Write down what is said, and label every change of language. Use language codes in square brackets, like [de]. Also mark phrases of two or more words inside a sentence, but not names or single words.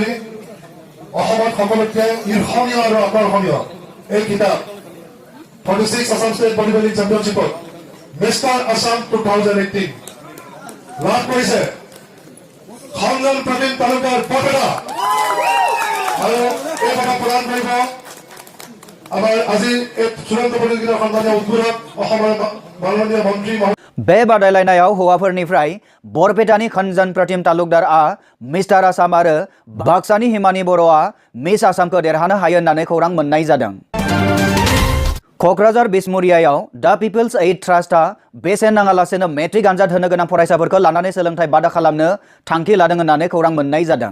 [as] অসমত সকলোতকৈ ঈৰ্ষণীয় আৰু আকৰ্ষণীয় এই কিতাপ 46 আসাম ষ্টেট বডি বিল্ডিং চেম্পিয়নশ্বিপত মিষ্টাৰ আসাম 2018 লাভ কৰিছে খঞ্জন প্ৰবীণ তালুকাৰ বৰপেটা আৰু এই কথা প্ৰদান কৰিব আমাৰ আজি এই চূড়ান্ত প্ৰতিযোগিতাৰ সন্মানীয় উদ্বোধক অসমৰ মাননীয় মন্ত্ৰী। [brx] बे बादायलायनायाव हौवाफोरनिफ्राय बरपेटानि खनजन प्रतिम तालुकदारआ मिस्टार आसाम आरो बाक्सानि हिमानि बर'आ मिस आसामखौ देरहानो हायो होननानै खौरां मोननाय जादों। क'क्राझार बिसमुरियायाव दा पिपल्स एइड ट्रास्टआ बेसेन नाङालासेनो मेट्रिक आनजाद होनो गोनां फरायसाफोरखौ लानानै सोलोंथाइ बादा खालामनो थांखि लादों होननानै खौरां मोननाय जादों।